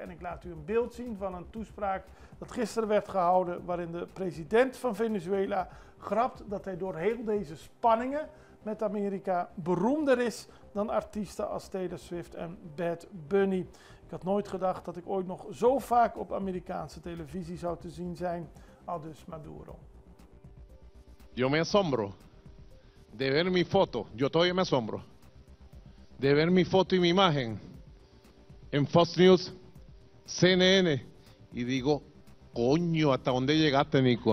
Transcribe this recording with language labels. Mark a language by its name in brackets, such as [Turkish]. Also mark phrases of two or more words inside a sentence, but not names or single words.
[Dutch] En ik laat u een beeld zien van een toespraak dat gisteren werd gehouden, waarin de president van Venezuela grapt dat hij door heel deze spanningen met Amerika beroemder is dan artiesten als Taylor Swift en Bad Bunny. Ik had nooit gedacht dat ik ooit nog zo vaak op Amerikaanse televisie zou te zien zijn, aldus Maduro. [Spanish] Yo me asombro de ver mi foto, yo todavía me asombro, de ver mi foto y mi imagen en Fox News, CNN, y digo, coño, ¿hasta dónde llegaste, Nico?